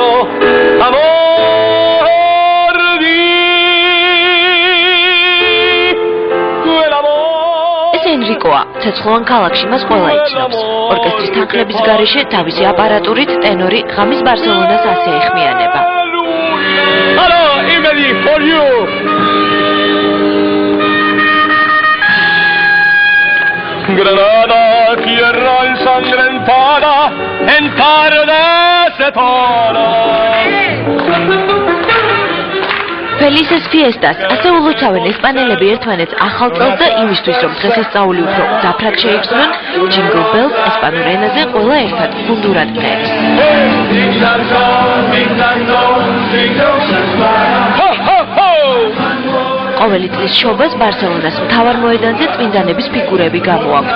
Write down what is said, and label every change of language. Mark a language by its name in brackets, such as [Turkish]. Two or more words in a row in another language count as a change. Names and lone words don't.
[Georgian] ეს ენრიკოა, ცეცხლოვან ქალაქში მას ყველა იცნობს. ორკესტრის თანხლების გარეშე თავისი აპარატურით ტენორი ღამის ბარსელონას ასე ეხმიანება. [Spanish] Granada, tierra ensangrentada, en tarde se tona. Felices fiestas, [Georgian] ასე ულოცავენ ესპანელები ერთმანეთს ახალ წელს და იმისთვის, რომ დღესასწაული უფრო მძაფრად შეიგრძნონ, Jingle Bells ესპანურ ენაზე ყველა ერთად გუნდურად წერს. ყოველი წლის შობას ბარსელონას მთავარ მოედანზე წმინდანების ფიგურები გამოაქვთ.